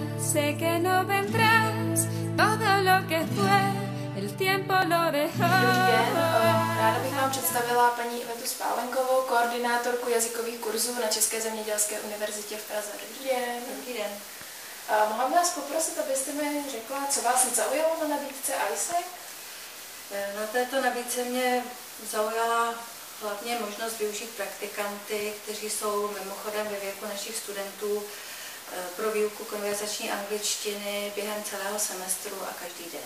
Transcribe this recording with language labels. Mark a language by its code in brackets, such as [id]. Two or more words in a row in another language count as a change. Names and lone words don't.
[es] Sé que no vendrás, todo lo que fue, el tiempo lo dejó. [cs] Dobrý den, ráda bych vám představila paní Ivetu Spálenkovou, koordinátorku jazykových kurzů na České zemědělské univerzitě v Praze. Dobrý den. Dobrý den. Mohla bych vás poprosit, abyste mi řekla, co vás zaujalo na nabídce ISEC? Na této nabídce mě zaujala hlavně možnost využít praktikanty, kteří jsou mimochodem ve věku našich studentů pro výuku konverzační angličtiny během celého semestru a každý den.